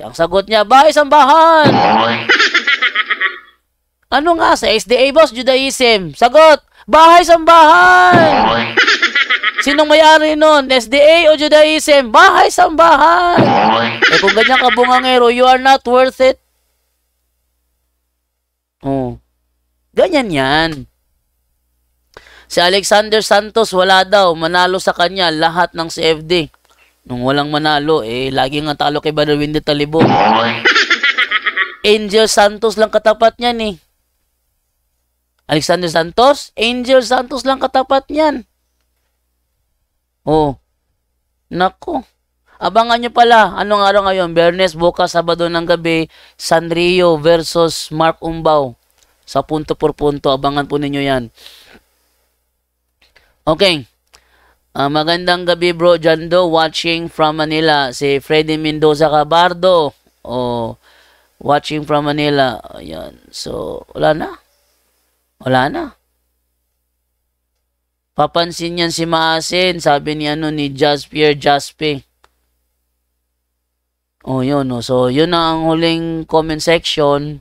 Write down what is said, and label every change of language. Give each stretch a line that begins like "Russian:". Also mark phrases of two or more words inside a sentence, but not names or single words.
Filipino: Ang sagot niya, bahay-sambahan! Ano nga sa SDA, boss? Judaism. Sagot, bahay-sambahan! Sinong may-ari nun? SDA o Judaism? Bahay-sambahan! Kung ganyan ka bungangero,
English: you are not worth it.
Filipino: Ganyan yan. Si Alexander Santos, wala daw. Manalo sa kanya lahat ng CFD. Nung walang manalo, lagi nga talo kay Brother Windy Talibong. Angel Santos lang katapat niyan Alexander Santos? Angel Santos lang katapat niyan. Nako. Abangan nyo pala. Anong araw ngayon? Biyernes, bukas, Sabado ng gabi, Sanrio versus Mark Umbaw. Sa
Spanish: punto por punto.
Filipino: Abangan po ninyo yan. Okay. Magandang gabi,
English: bro. Jando, watching from Manila.
Filipino: Si Freddy Mendoza Cabardo.
English: Watching from Manila. Ayan.
Filipino: So, wala na. Wala na. Papansin yan si Maasin. Sabi ni Jaspier Jaspe. Yun. So, yun na ang huling comment section.